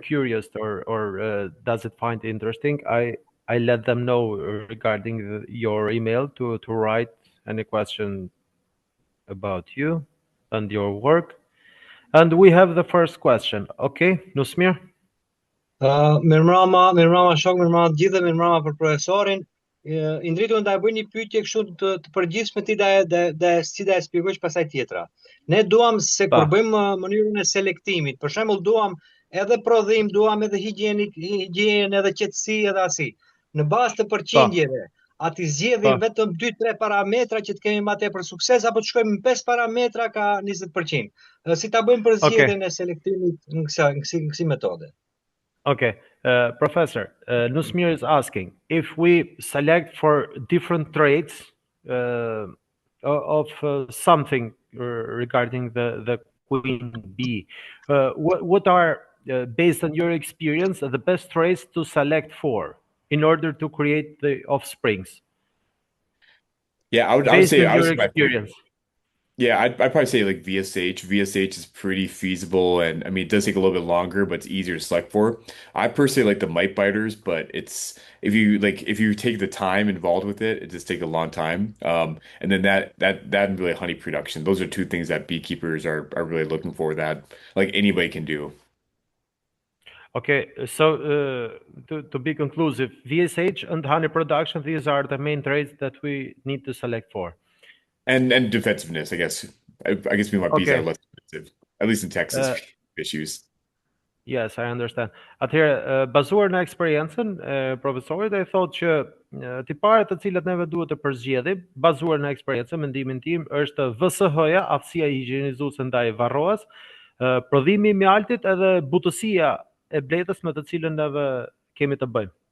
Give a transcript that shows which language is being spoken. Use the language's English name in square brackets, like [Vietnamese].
[English] curious or does it find interesting, I let them know regarding your email to write any question about you and your work. And we have the first question. Okay, Nusmir? [Albanian] Mirëmbrëma shok, mirëmbrëma të gjithë dhe mirëmbrëma për profesorin. I ndritur nda e bëj një pyetje kështu të përgjithshme ti da si da e shpjegojsh pasaj tjetra. Ne duam se kur bëjmë mënyrën e selektimit, për shembull duam edhe prodhim, duam edhe higienë, edhe qetësi, edhe asi. Në bazë të përqindjeve, a ti zgjedhim vetëm 2-3 parametra që të kemi më tej për sukses, apo të shkojmë në 5 parametra ka 20%. Si ta bëjmë për zgjedhjen e selektimit në kësaj metode? [English] Okay, Professor, Nusmir is asking if we select for different traits of something regarding the queen bee. What are, based on your experience, the best traits to select for in order to create the offsprings? Yeah, I would Based say on your experience. Yeah, I'd probably say like VSH. VSH is pretty feasible, and I mean it does take a little bit longer, but it's easier to select for. I personally like the mite biters, but it's if you take the time involved with it, it just takes a long time. And then that and really honey production. Those are 2 things that beekeepers are really looking for that like anybody can do. Okay, so to be conclusive, VSH and honey production, these are the main traits that we need to select for. And defensiveness, I guess. I guess we want bees that are less defensive, at least in Texas issues. Yes, I understand. [Albanian] Atëherë, bazuar në eksperiencën e profesorit, ai thotë që tiparet të cilat neve duhet të përzgjedhim, bazuar në eksperiencën, mendimin tim është VSH-ja, aftësia higjienizuese ndaj varroas, prodhimi i mjaltit edhe butësia e bletës me të cilën neve kemi të bëjmë.